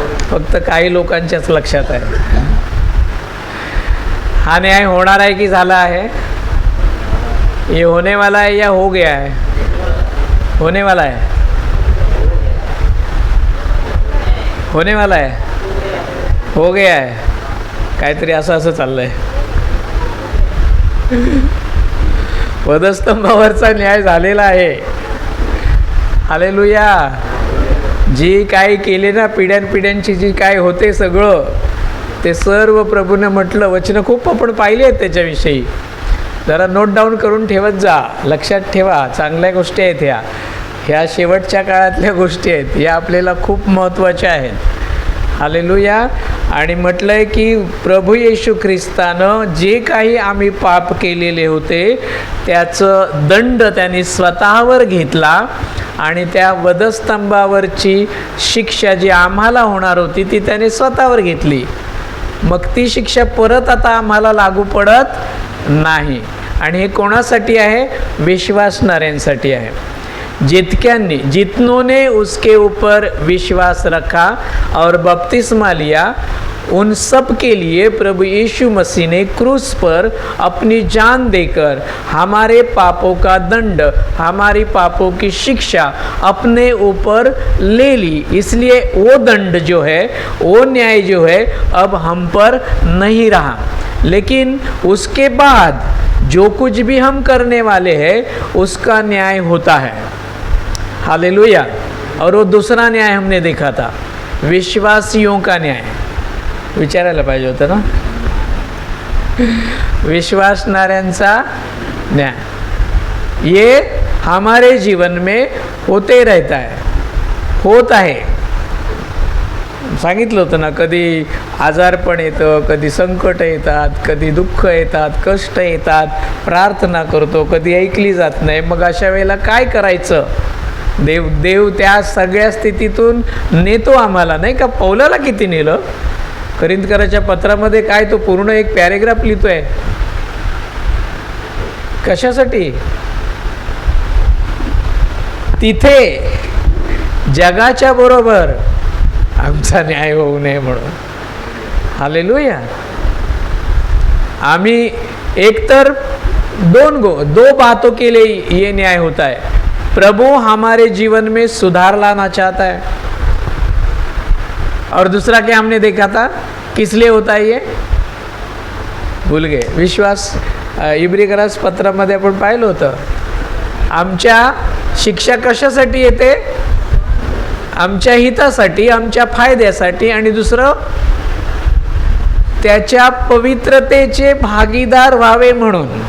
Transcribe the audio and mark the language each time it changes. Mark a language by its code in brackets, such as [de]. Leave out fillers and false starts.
[mr] फक्त काही लोकांच्याच लक्षात आहे। हा न्याय होणार आहे की झाला आहे? [hi] ये होने वाला है या हो गया है? होने वाला है, होने वाला है, हो गया है, [mr] काहीतरी असं चाललंय। वधस्तंभावरचा न्याय झालेला आहे। हालेलुया। जी काय केले ना पिढ्यानपिढ्यांची जी काय होते सगळं, ते सर्व प्रभूने म्हटलं। वचनं खूप आपण पाहिले आहेत त्याच्याविषयी, जरा नोट डाऊन करून ठेवत जा, लक्षात ठेवा। चांगल्या गोष्टी आहेत ह्या शेवटच्या काळातल्या गोष्टी आहेत, या आपल्याला खूप महत्त्वाच्या आहेत। हालेलुया। आणि म्हटलं आहे की प्रभू येशू ख्रिस्तानं जे काही आम्ही पाप केलेले होते त्याचं दंड त्यांनी स्वतःवर घेतला, आणि त्या वधस्तंभावरची शिक्षा जी आम्हाला होणार होती ती त्याने स्वतःवर घेतली। मग ती शिक्षा परत आता आम्हाला लागू पडत नहीं। आणि हे कोणासाठी आहे? विश्वासणाऱ्यांसाठी आहे। [hi] जितनों ने उसके ऊपर विश्वास रखा और बपतिस्मा लिया, उन सब के लिए प्रभु यीशु मसीह ने क्रूस पर अपनी जान देकर हमारे पापों का दंड, हमारी पापों की शिक्षा अपने ऊपर ले ली। इसलिए वो दंड जो है, वो न्याय जो है, अब हम पर नहीं रहा। लेकिन उसके बाद जो कुछ भी हम करने वाले हैं उसका न्याय होता है। हालेलुया। और वो दूसरा न्याय हमने देखा था, विश्वासियों का न्याय। [mr] विचारायला पाहिजे होतं ना, विश्वासणाऱ्यांचा न्याय। [hi] ये हमारे जीवन में होते रहता है, [mr] होत आहे। सांगितलं होतं ना, कधी आजारपण येतं, कधी संकट येतात, कधी दुःख येतात, कष्ट येतात, प्रार्थना करतो, कधी ऐकली जात नाही। मग अशा वेळेला काय करायचं? देव त्या सगळ्या स्थितीतून नेतो आम्हाला, नाही का? पौलाला किती नेलं? करिंथकराच्या पत्रामध्ये काय तो पूर्ण एक पॅरेग्राफ लिहितोय, कशासाठी? तिथे जगाच्या बरोबर आमचा न्याय होऊ नये म्हणून। हालेलुया। आम्ही एकतर [hi] दो बातों के लिए ये न्याय होता है। प्रभु हमारे जीवन में सुधार लाना चाहता है, और दूसरा क्या हमने देखा था, किस लिए होता है ये? भूल गए। [mr] विश्वास इब्रिकरास पत्रामध्ये आपण पाहिलं होतं, आमच्या शिक्षा कशासाठी येते? आमच्या हितासाठी, आमच्या फायद्यासाठी, आणि दुसरं त्याच्या पवित्रतेचे भागीदार व्हावे म्हणून।